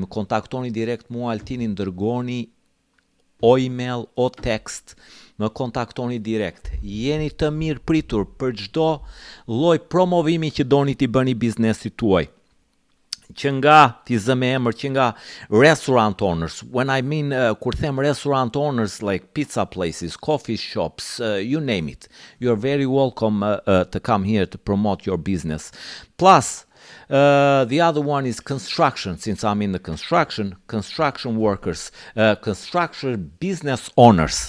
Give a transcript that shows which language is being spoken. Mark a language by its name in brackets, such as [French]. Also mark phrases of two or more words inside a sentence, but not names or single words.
[Albanian] Më kontaktoni direkt mua, Altinin, dërgoni o email o text. Më kontaktoni direkt. Jeni të mirë pritur për çdo lloj promovimi që doni t'i bëni biznesit tuaj. Që nga t'i zë me emër, që nga [English] restaurant owners. When I mean, [Albanian] kur them [English] restaurant owners, like pizza places, coffee shops, you name it. You're very welcome to come here to promote your business. Plus, the other one is construction, since I'm in the construction workers, construction business owners.